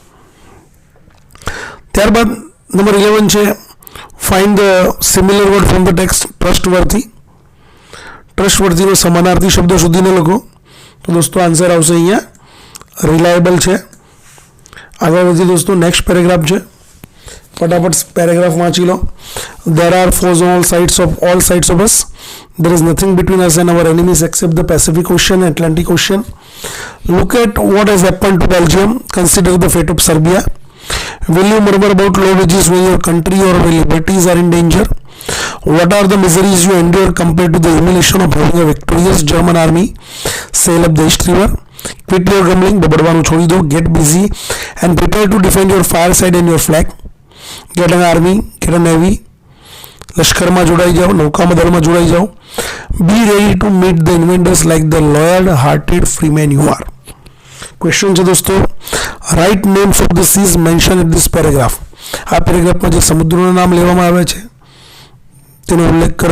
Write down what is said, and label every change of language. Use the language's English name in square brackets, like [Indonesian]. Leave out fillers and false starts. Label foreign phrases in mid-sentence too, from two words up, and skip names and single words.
[English] ત્યારબાદ નંબર 11 છે find the similar word from the text. ટ્રસ્ટવર્થી. [Gujarati] ટ્રસ્ટવર્થીનો સમાનાર્થી શબ્દો શોધીને લખો. તો દોસ્તો આન્સર આવશે અહીંયા રિલાયબલ છે. આગળ વધી દોસ્તો [English] next paragraph [Gujarati] છે, ફટાફટ પેરેગ્રાફ વાંચી લો. [English] There are foes on all sides of us. There is nothing between us and our enemies except the Pacific Ocean and Atlantic Ocean. Look at what has happened to Belgium. Consider the fate of Serbia. Will you murmur about low wages when your country or liberties are in danger? What are the miseries you endure compared to the humiliation of having a victorious German army sail up the East River? Quit your grumbling. [Gujarati] બબડવાનું છોડી દો. [English] Get busy and prepare to defend your fireside and your flag. Get an army, get a navy. [Gujarati] લશ્કરમાં જોડાઈ જાઓ, નૌકામાં દળમાં જોડાઈ જાઓ. [English] be ready to meet the inventors like the loyal hearted freemen you are. ક્વેશ્ચન છે દોસ્તો write names of the seas mention in this paragraph. [Gujarati] આ પેરેગ્રાફમાં જે સમુદ્રોના નામ લેવામાં આવ્યા છે તેનો ઉલ્લેખ કરો.